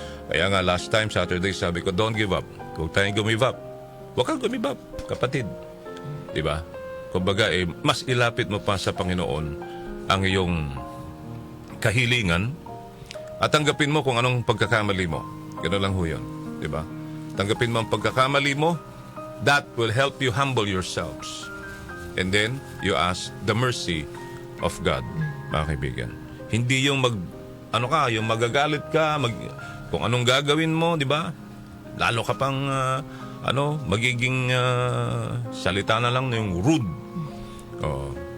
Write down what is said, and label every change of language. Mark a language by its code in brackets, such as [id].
[tl] Kaya nga [en] last time, Saturday, [tl] sabi ko, [en] don't give up. [tl] Huwag tayong give up. Huwag kang give up, kapatid. Diba? Kumbaga, mas ilapit mo pa sa Panginoon ang iyong kahilingan at tanggapin mo kung anong pagkakamali mo. Gano'n lang ho yun. Diba? Tanggapin mo ang pagkakamali mo. [en] That will help you humble yourselves. And then, you ask the mercy of God, [tl] mga kaibigan. Hindi yung yung magagalit ka, kung anong gagawin mo, di ba? Lalo ka pang, magiging salita na lang yung rude. Oh.